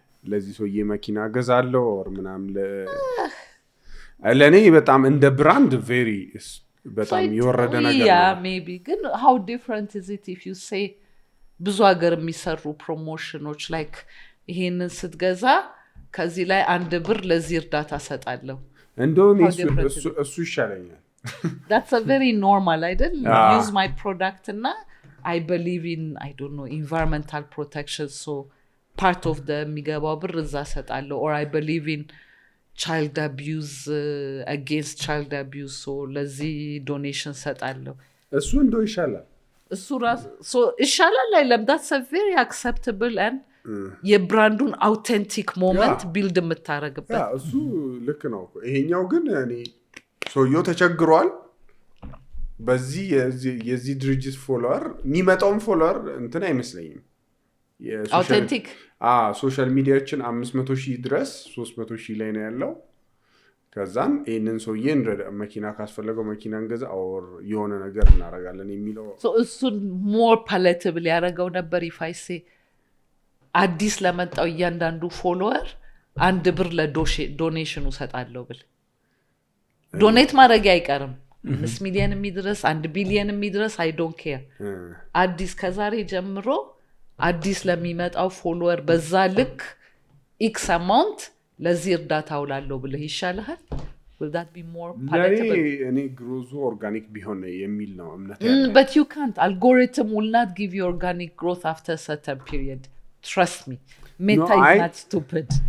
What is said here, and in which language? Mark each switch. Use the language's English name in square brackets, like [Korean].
[Amharic] ለዚህ ሰውዬ መኪና ገዛለው or ምናም ለኔ በጣም እንደ ብራንድ very በጣም ይወረደ ነገር ነው yeah maybe ግን [English] how different is it if you say [Amharic] ብዙ ሀገር የሚሰሩ ፕሮሞሽኖች like ይሄንን ስትገዛ ከዚህ ላይ 1 ብር ለዚህ እርዳታ ሰጣለሁ እንደውም እሱ ይሻለኛል [English] that's a very normal አይደል use my product እና I believe in I don't know environmental protection so part of the [Amharic] የሚገባው ብር እዛ ሰጣለሁ [English] or I believe in child abuse against child abuse so ለዚህ donation ሰጣለሁ [Amharic] እሱ እንደው ይሻላል [English] እሱ ራስ so [Amharic] ይሻላል አይለም [English] that's a very acceptable and የብራንዱን authentic moment build የምታረግበት [Amharic] እሱ ልክ ነው ይሄኛው ግን እኔ ሰውየው ተቸግሯል በዚህ የዚህ ድርጅት ፎሎወር የሚመጣውን ፎሎወር እንትን አይመስለኝም [English] authentic [Amharic] ሶሻል ሚዲያችን 500,000 ድረስ 300,000 ላይ ነው ያለው ከዛን ይሄንን ሰውዬ መኪና ካስፈለገው መኪና እንገዛ or የሆነ ነገር እናረጋለን የሚለው [English] so እሱን more palatable [Amharic] ያረጋው ነበር [English] if I say [Amharic] አዲስ ለመጣው እያንዳንዱ ፎሎወር 1 ብር ለዶኔሽኑ ሰጣለው ብል ዶኔት ማድረግ አይቀርም 5 ሚሊዮን የሚድረስ 1 ቢሊዮን የሚድረስ [English] I don't care [Amharic] አዲስ ከዛሬ ጀምሮ አዲስ ለሚመጣው ፎሎወር በዛ ልክ x amount ለዚህ እርዳታ አውላለሁ ብለህ ይሻልሃል [English] will that be more palatable [Amharic] እኔ ግሮዙ ኦርጋኒክ ቢሆን የሚል ነው እምነት ያለው [English] but you can't algorithm will not give you organic growth after a certain period trust me meta is not stupid